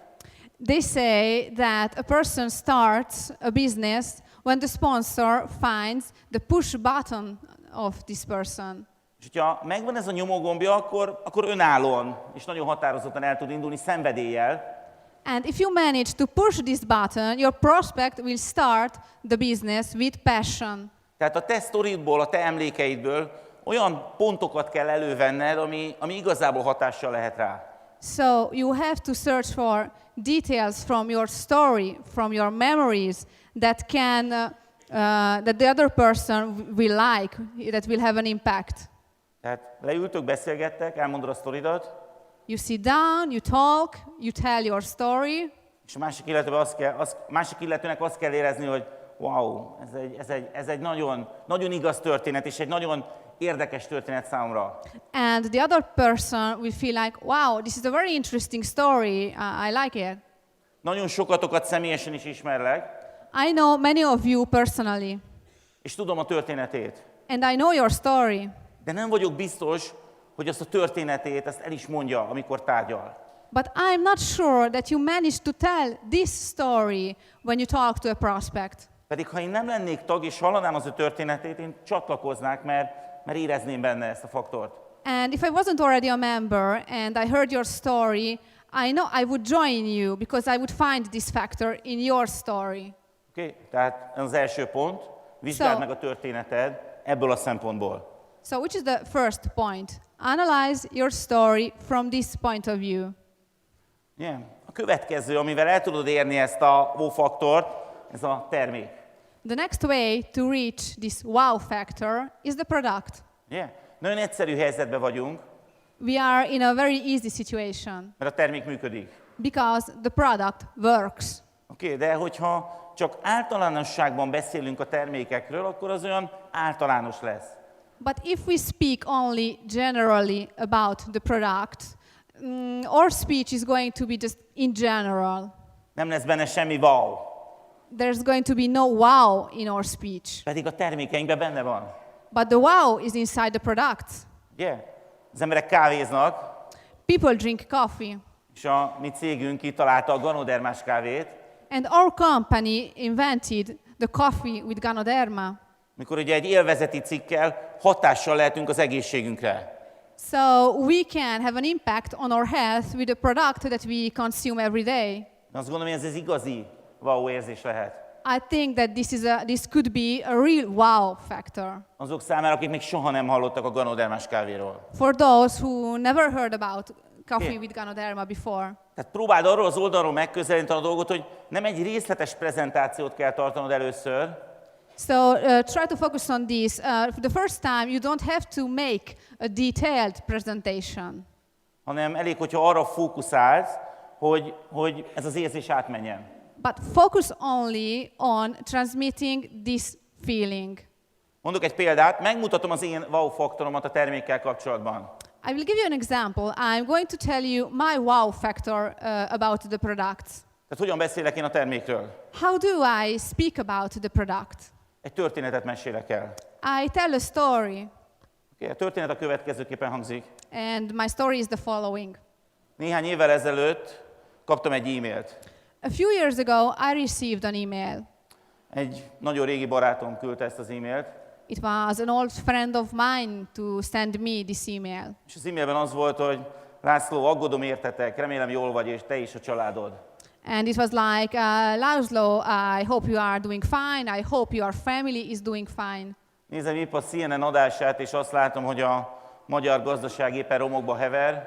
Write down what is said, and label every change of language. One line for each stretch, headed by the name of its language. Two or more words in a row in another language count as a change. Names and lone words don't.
English: They say that a person starts a business when the sponsor finds the push button of this person.
Hungarian: És hogyha megvan ez a nyomógombja, akkor önállóan és nagyon határozottan el tud indulni szenvedéllyel.
English: And if you manage to push this button, your prospect will start the business with passion.
Hungarian: Tehát a te sztoridból, a te emlékeidből olyan pontokat kell elővenned, ami igazából hatással lehet rá.
English: So you have to search for details from your story, from your memories that that the other person will like, that will have an impact.
Hungarian: Tehát leültök, beszélgettek, elmondod a sztoridat,
English: You sit down, you talk, you tell your story,
Hungarian: és a másik illetőnek azt kell érezni, hogy wow, ez egy nagyon, nagyon igaz történet, és egy nagyon érdekes történet számomra.
English: and the other person will feel like, wow, this is a very interesting story, I like it.
Hungarian: Nagyon sokatokat személyesen is ismerlek,
English: I know many of you personally,
Hungarian: és tudom a történetét.
English: and I know your story,
Hungarian: De nem vagyok biztos, hogy azt a történetét ezt el is mondja, amikor tárgyal.
English: but I'm not sure that you managed to tell this story when you talk to a prospect.
Hungarian: Pedig ha én nem lennék tag, és hallanám az ő történetét, én csatlakoznák, mert érezném benne ezt a faktort.
English: And if I wasn't already a member and I heard your story, I know I would join you because I would find this factor in your story. Okay?
Hungarian: Tehát ez az első pont, vizsgáld
English: So-
Hungarian: meg a történeted ebből a szempontból.
English: So which is the first point? Analyze your story from this point of view. Yeah.
Hungarian: A következő, amivel el tudod érni ezt a wow faktort, ez a termék.
English: The next way to reach this wow factor is the product. Yeah.
Hungarian: Nagyon egyszerű helyzetben vagyunk,
English: We are in a very easy situation
Hungarian: mert a termék működik.
English: because the product works.
Hungarian: Okay, de hogyha csak általánosságban beszélünk a termékekről, akkor az olyan általános lesz.
English: But if we speak only generally about the product, our speech is going to be just in general.
Hungarian: Nem lesz benne semmi wow,
English: There's going to be no wow in our speech.
Hungarian: pedig a termékeinkben benne van.
English: But the wow is inside the product. Yeah.
Hungarian: Az emberek kávéznak,
English: People drink coffee.
Hungarian: és a mi cégünk kitalálta a ganodermás kávét,
English: And our company invented the coffee with Ganoderma.
Hungarian: mikor ugye egy élvezeti cikkel hatással lehetünk az egészségünkre.
English: So we can have an impact on our health with a product that we consume every day.
Hungarian: De azt gondolom, hogy ez igazi wow érzés lehet.
English: I think that this could be a real wow factor.
Hungarian: Azok számára, akik még soha nem hallottak a ganodermás kávéról.
English: For those who never heard about coffee Okay. with Ganoderma before.
Hungarian: Tehát próbáld arról az oldalról megközelíteni a dolgot, hogy nem egy részletes prezentációt kell tartanod először,
English: So try to focus on this. For the first time, you don't have to make a detailed presentation,
Hungarian: hanem elég, hogyha arra fókuszálsz, hogy ez az érzés átmenjen.
English: but focus only on transmitting this feeling.
Hungarian: Mondok egy példát, megmutatom az én wow faktoromat a termékkel kapcsolatban.
English: I will give you an example. I'm going to tell you my wow factor about the product.
Hungarian: Tehát hogyan beszélek én a termékről?
English: How do I speak about the product?
Hungarian: Egy történetet mesélek el.
English: I tell a story,
Hungarian: Okay, a történet a következőképpen hangzik.
English: and my story is the following.
Hungarian: Néhány évvel ezelőtt kaptam egy e-mailt.
English: A few years ago, I received an email.
Hungarian: Egy nagyon régi barátom küldte ezt az e-mailt,
English: It was an old friend of mine to send me this email.
Hungarian: és az e-mailben az volt, hogy László, aggódom értetek, remélem jól vagy, és te is a családod.
English: And it was like, László, I hope you are doing fine. I hope your family is doing fine.
Hungarian: Nézem épp a CNN adását, és azt látom, hogy a magyar gazdaság éppen romokba hever,